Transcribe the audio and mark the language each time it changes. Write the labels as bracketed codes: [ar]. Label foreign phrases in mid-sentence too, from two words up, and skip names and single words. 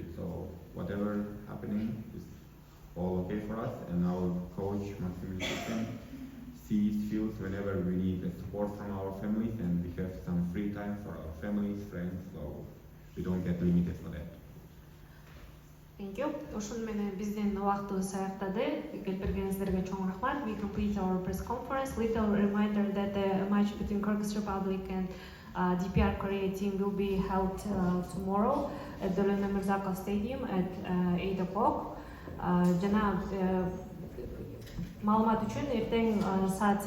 [en] So whatever happening is all okay for us. And our coach Maxim Lysykin sees, feels whenever we need the support from our families, and we have some free time for our families, friends. So we don't get limited for that. Thank you. [ky] Ушун менен биздин убактыбыз аяктады. Келип бергениңиздерге чоң рахмат. [en] We complete our press conference. Little reminder that the match between Kyrgyz Republic and DPR Korea team will be held tomorrow at the Lena Mirzakov Stadium at 8 o'clock. [ky] Жана маалымат үчүн эртең саат